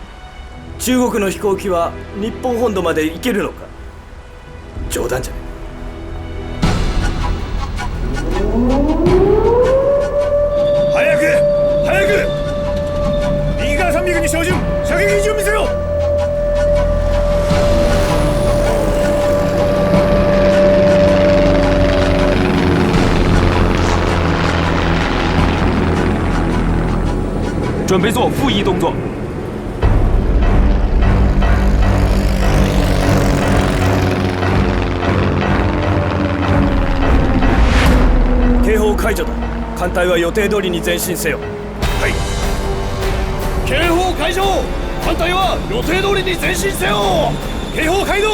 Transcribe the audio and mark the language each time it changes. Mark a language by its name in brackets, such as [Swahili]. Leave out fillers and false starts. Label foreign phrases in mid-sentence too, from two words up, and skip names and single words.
[Japanese] 中国の飛行機は日本本土まで行けるのか？冗談じゃない。早く早く！右側300に照準、射撃準備せよ！ [Chinese] 准备做复翼动作。 [Japanese] 警報解除だ。艦隊は予定通りに前進せよ。はい。警報解除！艦隊は予定通りに前進せよ。警報解除！